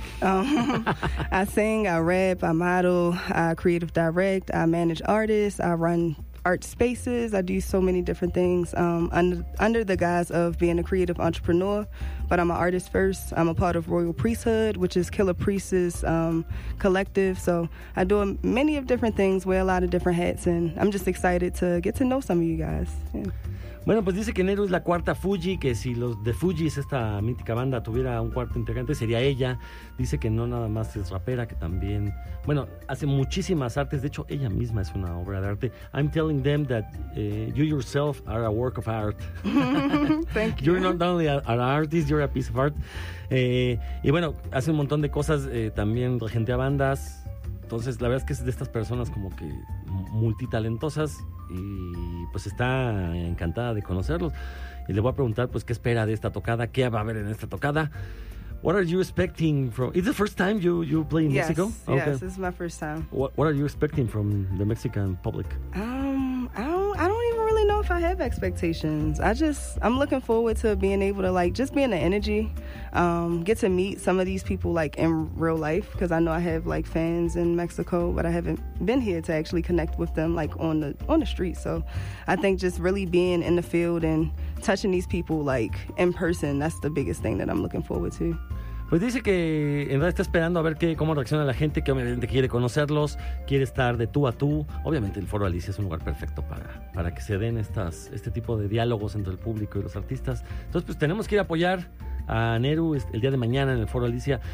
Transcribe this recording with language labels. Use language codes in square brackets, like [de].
[en] I sing, I rap, I model, I creative direct, I manage artists, I run art spaces, I do so many different things under the guise of being a creative entrepreneur, but I'm an artist first. I'm a part of Royal Priesthood, which is Killer Priest's collective, so I do many of different things, wear a lot of different hats, and I'm just excited to get to know some of you guys. Yeah. [es] Bueno, pues dice que Neru es la cuarta Fuji, que si los de Fugees, esta mítica banda, tuviera un cuarto integrante, sería ella. Dice que no nada más es rapera, que también, bueno, hace muchísimas artes. De hecho, ella misma es una obra de arte. [en] I'm telling them that you yourself are a work of art. Thank you. You're not only an artist, you're a piece of art. [es] Y bueno, hace un montón de cosas, también regentea bandas. Entonces, la verdad es que es de estas personas como que multitalentosas y pues está encantada de conocerlos. Y le voy a preguntar, pues, ¿qué espera de esta tocada? ¿Qué va a haber en esta tocada? [en] What are you expecting from... Is it the first time you play in yes, Mexico? Okay. Yes, this is my first time. What are you expecting from the Mexican public? I don't even really know if I have expectations. I'm looking forward to being able to, like, just be in the energy, get to meet some of these people, like, in real life, because I know I have, like, fans in Mexico, but I haven't been here to actually connect with them, like, on the street. So I think just really being in the field and touching these people, like, in person, that's the biggest thing that I'm looking forward to. [es] Pues dice que en realidad está esperando a ver cómo reacciona la gente, que obviamente quiere conocerlos, quiere estar de tú a tú. Obviamente el Foro Alicia es un lugar perfecto para que se den este tipo de diálogos entre el público y los artistas. Entonces, pues tenemos que ir a apoyar a Neru el día de mañana en el Foro Alicia.